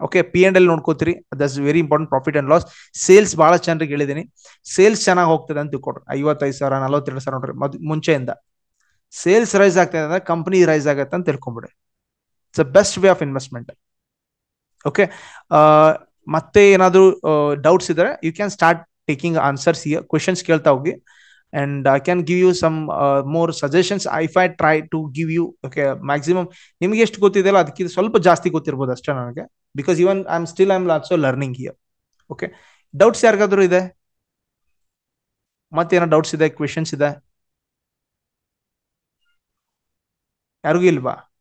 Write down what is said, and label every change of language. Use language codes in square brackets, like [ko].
[kn] Okay, P&L ನೋಡ್ಕೋತೀರಿ, [en] That's very important. [kn] Profit and loss. Sales ಬಹಳ ಜನರಿಗೆ ಹೇಳಿದ್ದೀನಿ, ಸೇಲ್ಸ್ ಚೆನ್ನಾಗಿ ಹೋಗ್ತದೆ ಅಂತ ತಿಳ್ಕೊಡ್ರಿ. 55,000, 42,000 ನೋಡ್ರಿ ಮುಂಚೆಯಿಂದ ಸೇಲ್ಸ್ ರೈಸ್ ಆಗ್ತದೆ ಅಂದ್ರೆ ಕಂಪನಿ ರೈಸ್ ಆಗತ್ತೆ ಅಂತ ತಿಳ್ಕೊಂಬಿಡ್ರಿ. [en] It's a best way of investment. Okay, [kn] ಮತ್ತೆ ಏನಾದ್ರು ಡೌಟ್ಸ್ ಇದ್ರೆ [en] You can start taking answers here. [kn] Questions ಕೇಳ್ತಾ ಹೋಗಿ. [en] And I can give you some more suggestions if I try to give you. [kn] Okay, maximum ನಿಮಗೆ ಎಷ್ಟು ಗೊತ್ತಿದೆಯಲ್ಲ ಅದಕ್ಕಿಂತ ಸ್ವಲ್ಪ ಜಾಸ್ತಿ ಗೊತ್ತಿರ್ಬೋದು ಅಷ್ಟೇ ನನಗೆ, [en] Because even I am also learning here. [kn] Okay, doubts ಯಾರಿಗಾದ್ರೂ ಇದೆ? ಮತ್ತೇನೋ ಡೌಟ್ಸ್ ಇದೆ, ಕ್ವೆಶನ್ಸ್ ಇದೆ? ಯಾರಿಗೂ ಇಲ್ವಾ?